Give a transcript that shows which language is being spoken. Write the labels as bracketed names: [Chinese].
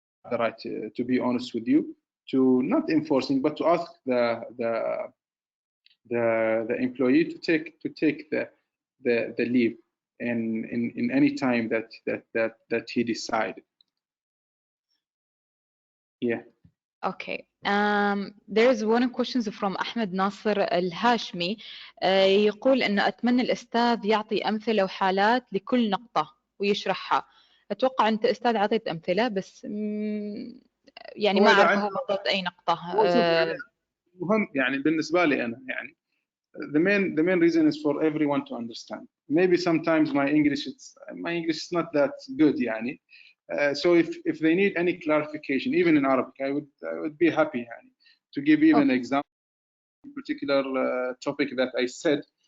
[English] The right to be honest with you, to not enforcing, but to ask the employee to take the leave in any time that he decided. Yeah. Okay. There's one question from أحمد ناصر الهاشمي. [Arabic] يقول إن أتمنى الأستاذ يعطي أمثلة وحالات لكل نقطة ويشرحها. أتوقع أنت أستاذ عطيت أمثلة بس ما أعرف هو بالضبط أي نقطة. مهم بالنسبة لي أنا [English] the main reason is for everyone to understand. Maybe sometimes my English is not that good so if they need any clarification, even in Arabic, I would be happy to give even example particular topic that I said.